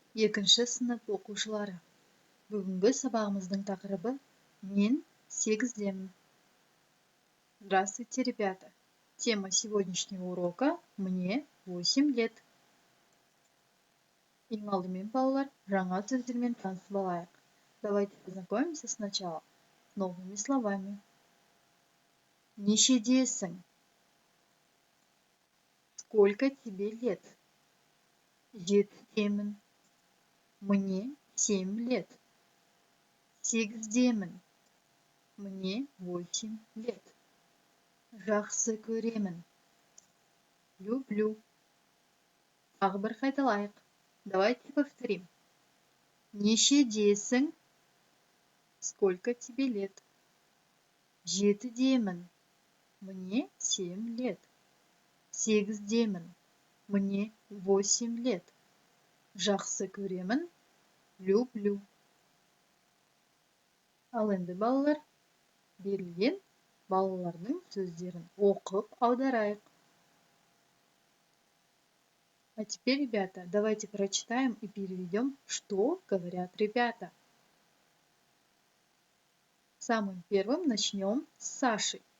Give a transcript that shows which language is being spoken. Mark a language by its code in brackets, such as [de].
[kk] Екінші сынып оқушылары. Бүгінгі сабағымыздың тақырыбы «Мен 8-демін». [ru] Здравствуйте, ребята! Тема сегодняшнего урока «Мне 8 лет». [kk] Ең алдымен, балалар, жаңа сөздермен танысып алайық. [ru] Давайте познакомимся сначала с новыми словами. [kk] Нешедесің? [ru] Сколько тебе лет? [kk] Жетідемін. [ru] Мне 7 лет. [kk] Сегіздемін. [ru] Мне 8 лет. [kk] Жақсы көремін. [ru] Люблю. [kk] Тағы бір қайталайық. [ru] Давайте повторим. [kk] Нешедесің? [ru] Сколько тебе лет? [kk] Жетідемін. [ru] Мне 7 лет. [kk] Сегіздемін. [ru] Мне 8 лет. [kk] Жақсы көремін. [ru] Люблю. [kk] Ал енді балалар, берілген балалардың сөздерін оқып аударайық. [ru] А теперь, ребята, давайте прочитаем и переведем, что говорят ребята. Самым первым начнем с Саши.